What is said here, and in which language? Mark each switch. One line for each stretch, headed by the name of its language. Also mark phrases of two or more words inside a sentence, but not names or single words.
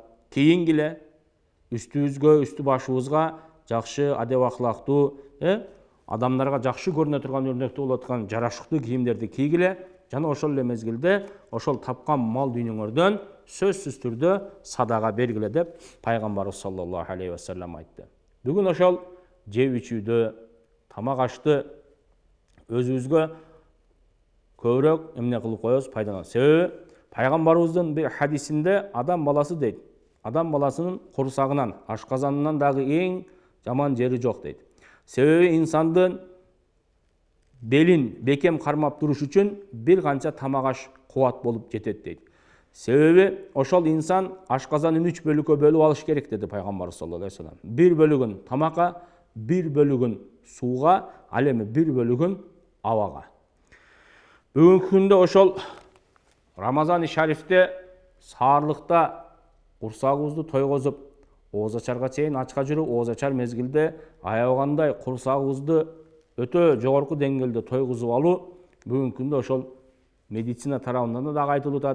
Kyrgyz: Кийингиле, үстүбүзгө, үстү башыбызга жакшы, адеп акылактуу, адамдарга жакшы көрүнө турган өрнөктүү болуп аткан жарашыктуу кийимдерди кийгиле, жана ошол эле мезгилде ошол тапкан мал дүйнөңөрдөн сөзсүз түрдө садака бергиле деп пайгамбарыбыз
Arabic: صلى الله عليه وسلم
Kyrgyz: айтты. Бүгүн ошол жеп ичүүдө, тамак ашты өзүбүзгө көбүрөөк эмне кылып коебуз, пайдаланабыз. Себеби пайгамбарыбыздын бир хадисинде адам баласы дейт, адам баласынын курсагынан, ашказанынан дагы эң жаман жери жок дейт. Себеби инсандын белин бекем кармап туруш үчүн бир канча тамак аш кубат болуп жетет дейт. Себеби ошол инсан ашказанын 3 бөлүккө бөлүп алыш керек деди пайгамбарыбыз
Arabic: صلى الله عليه وسلم.
Kyrgyz: Бир бөлүгүн тамакка, бир бөлүгүн сууга, ал эми бир бөлүгүн абага. Бүгүнкү күндө ошол Рамазан-ы Шарифте саарлыкта курсагыбызды тойгозуп, оозачарга чейин ачка жүрүп, оозачар мезгилде аябагандай курсагыбызды өтө жогорку деңгээлде тойгузуп алуу бүгүнкү күндө ошол медицина тарабынан да айтылып атат.